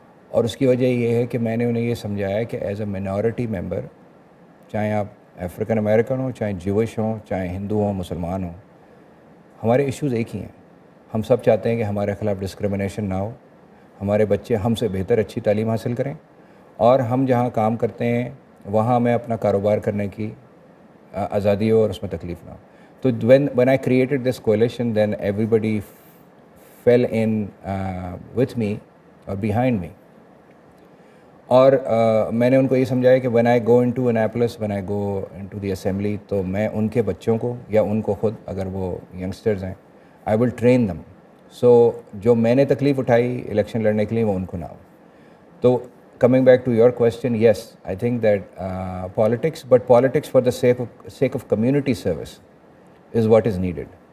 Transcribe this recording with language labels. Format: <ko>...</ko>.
<ur>اور اس کی وجہ یہ ہے کہ میں نے انہیں یہ سمجھایا کہ</ur> <en>as a minority member,</en> <ur>چاہے آپ افریقن امریکن ہوں، چاہے جوش ہوں، چاہے ہندو ہوں، مسلمان ہوں، ہمارے ایشوز ایک ہی ہیں. ہم سب چاہتے ہیں کہ ہمارے خلاف ڈسکرمنیشن نہ ہو، ہمارے بچے ہم سے بہتر اچھی تعلیم حاصل کریں، اور ہم جہاں کام کرتے ہیں وہاں ہمیں اپنا کاروبار کرنے کی آزادی ہو اور اس میں تکلیف نہ ہو.</ur> <en>تو when I created this coalition, then everybody fell in with me or behind me.</en> <ur>اور میں نے ان کو یہ سمجھایا کہ</ur> <en>when I go into Annapolis, when I go into the assembly,</en> <ur>تو میں ان کے بچوں کو یا ان کو خود، اگر وہ ینگسٹرز ہیں،</ur> <en>I will train them.</en> <ur>So جو میں نے تکلیف اٹھائی الیکشن لڑنے کے لیے وہ ان کو نہ ہو.</ur> <en>تو coming back to your question, yes, I think that politics for the sake of community service is what is needed.</en>